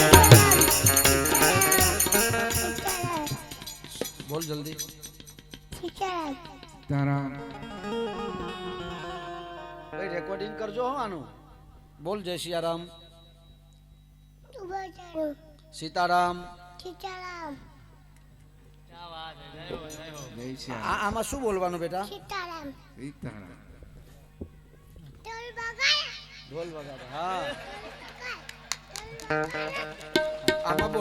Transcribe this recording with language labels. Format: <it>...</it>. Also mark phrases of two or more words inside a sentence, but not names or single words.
<hi>बोल जल्दी.</hi> <gu>ભાઈ રેકોર્ડિંગ કરજો હો આનું.</gu> <hi>बोल जय सियाराम सीताराम.</hi> <gu>આમાં શું બોલવાનું બેટા? ઢોલ વગાડે. હા આમાં બોલ.</gu>